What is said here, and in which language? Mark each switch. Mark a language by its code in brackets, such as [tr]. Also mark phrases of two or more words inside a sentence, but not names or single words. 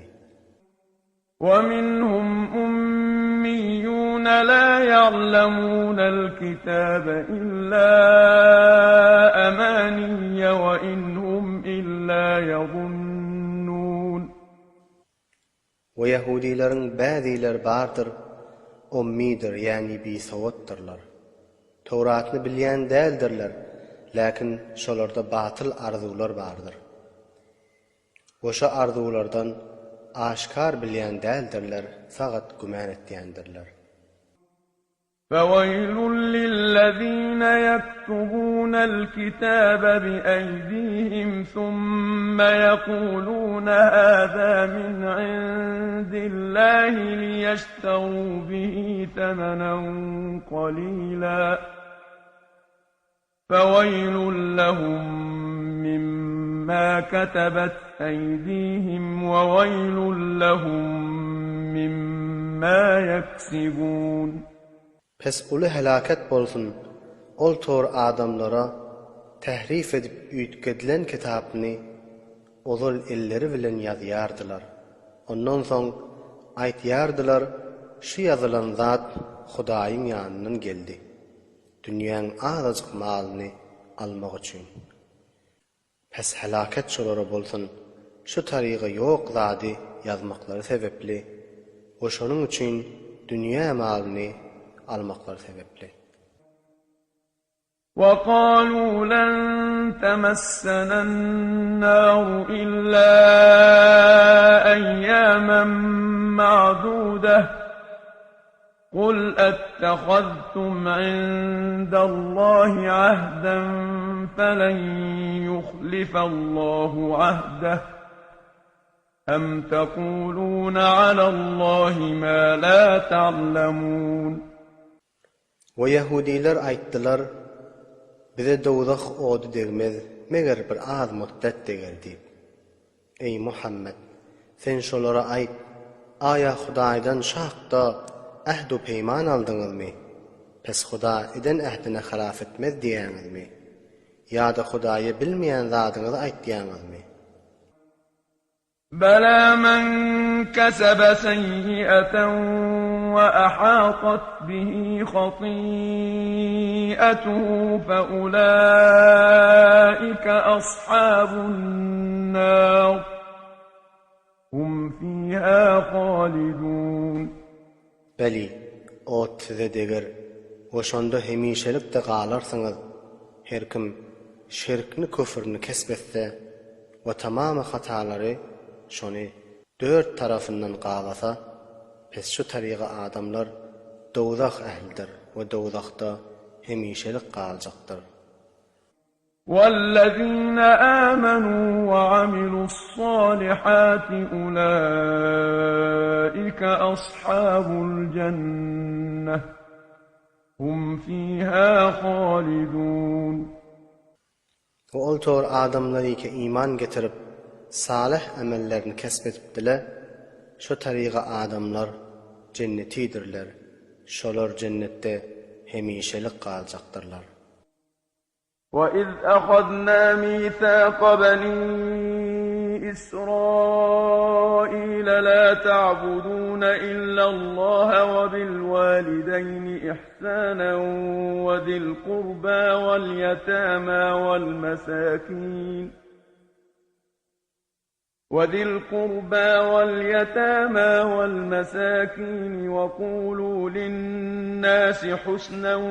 [ar] وَمِنْهُمْ أُمِّيُّونَ لَا يَعْلَمُونَ الْكِتَابَ إِلَّا أَمَانِيَّ وَإِنْ هُمْ إِلَّا يَظُنُّونَ [tk] Ve Yahudilerin bäziler bardyr, ummidir, yani bisawatdyrlar. Tawratny bilýän däldirler, lakin şolarda batıl arzular bardyr. Oşa arzulardan aşkar bilýän däldirler, faqat güman etýändirler. [ar] فَوَيْلٌ لِّلَّذِينَ يَكْتُبُونَ الْكِتَابَ بِأَيْدِيهِمْ ثُمَّ يَقُولُونَ هَٰذَا مِنْ عِندِ اللَّهِ لِيَشْتَرُوا بِهِ ثَمَنًا قَلِيلًا فَوَيْلٌ لَّهُم مِّمَّا كَتَبَتْ أَيْدِيهِمْ وَوَيْلٌ لَّهُم مِّمَّا يَكْسِبُونَ [tk] Pes ulu helaket bolsun, ol tor adamlara tehrif edip üýtkedilen kitapny ozal elleri bilen ýazýardylar. Ondan soň aýtýardylar, şu ýazylan zat Hudaýyň ýanyndan geldi. Dünýäň azajyk malyny almak üçin. Pes helaket şolara bolsun, şu tarygy ýok zady ýazmaklary sebepli, oşonuň üçin dünýä malyny almaklar sebepli. [ar] وَقَالُوا لَن تَمَسَّنَا النَّارُ إِلَّا أَيَّامًا مَّعْدُودَةً قُلْ أَتَّخَذْتُمْ عِندَ اللَّهِ عَهْدًا فَلَن يُخْلِفَ اللَّهُ عَهْدَهُ أَمْ تَقُولُونَ عَلَى اللَّهِ مَا لَا تَعْلَمُونَ [tk] Ve Yahudiler aýtdylar, bize dowzak ody degmez, meger bir az muddet deger diýip. Ey Muhammed, sen şolara aýt, aya Hudaýdan şahda ähd we peýman aldyňyzmy? Pes Huda eden ähdine halaf etmez diýäňizmi? Ýa-da Hudaýy bilmeýän zadyňyzy aýtýaňyzmy? [ar] بَلَى مَنْ كَسَبَ سَيِّئَةً وَأَحَاطَتْ بِهِ خَطِيئَتُهُ فَأُولَئِكَ أَصْحَابُ النَّارِ هُمْ فِيهَا خَالِدُونَ [tk] Beli, o size deger, oşonda hemişelikde galarsyňyz. Her kim şirkni, küfürni kesbetse we tamamy hatalary şonu dört tarafından gagasa, pes şu taryga adamlar dowzak ählidir we dowzakda hemişelik galjakdyr. [ar] وَالَّذِينَ آمَنُوا وَعَمِلُوا الصَّالِحَاتِ أُولَئِكَ أَصْحَابُ الْجَنَّةِ هُمْ فِيهَا خَالِدُونَ [tk] O oltor adamlary ki iman getirip salih amellerini kesbetipdiler, şu taryga adamlar cennetidirler. Şolar cennette hemişelik galjaktyrlar. [ar] وَإِذْ أَخَذْنَا مِيثَاقَ بَنِي إِسْرَائِيلَ لَا تَعْبُدُونَ إِلَّا اللَّهَ وَبِالْوَالِدَيْنِ إِحْسَانًا وَذِي الْقُرْبَى وَالْيَتَامَى وَالْمَسَاكِينِ وَقُولُوا لِلنَّاسِ حُسْنًا